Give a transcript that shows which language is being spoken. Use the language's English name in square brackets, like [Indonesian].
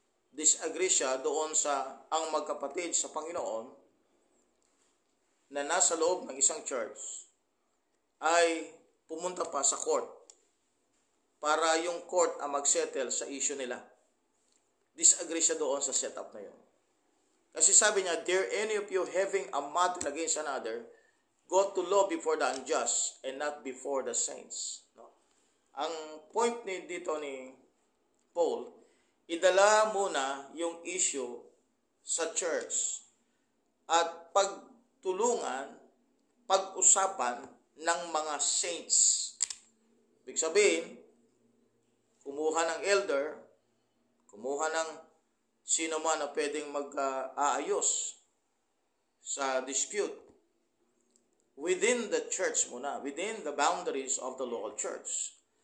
[Filipino] Disagree siya doon sa ang magkapatid sa Panginoon na nasa loob ng isang church ay pumunta pa sa court para yung court ang magsettle sa issue nila. Disagree siya doon sa setup na yun. Kasi sabi niya, [English] "Dare any of you having a matter against another, go to law before the unjust and not before the saints." [Filipino] No? Ang point dito ni Paul, idala muna yung issue sa church at pagtulungan, pag-usapan ng mga saints. Ibig sabihin, kumuha ng elder, kumuha ng sino man na pwedeng mag-aayos sa dispute [English] within the church muna, within the boundaries of the local church.